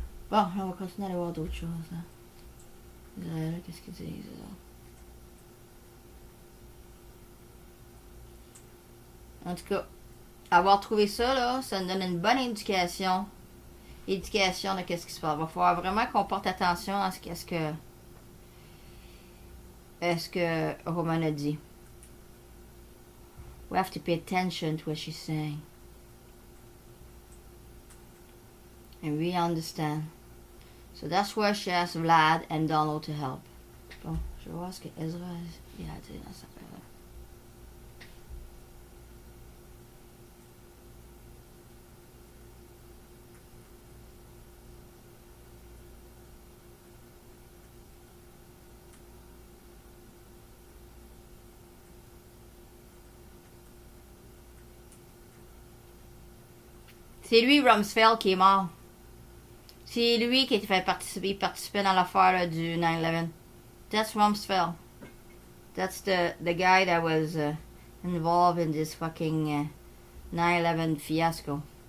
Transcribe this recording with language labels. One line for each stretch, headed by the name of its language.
French: Bon, là, on va continuer à aller voir d'autres choses. Hein. Qu'est-ce qu'ils disent, là? En tout cas, avoir trouvé ça, là, ça nous donne une bonne éducation de qu'est-ce qui se passe. Il va falloir vraiment qu'on porte attention à ce que Roman a dit.
English: We have to pay attention to what she's saying. And we understand. So that's why she asked Vlad and Donald to help.
French: Bon, je vais voir ce que Ezra a dit dans sa affaire-là. C'est lui, Rumsfeld, qui est mort. C'est lui qui a fait participer dans l'affaire du 9/11.
English: That's Rumsfeld. That's the guy that was involved in this fucking 9/11 fiasco.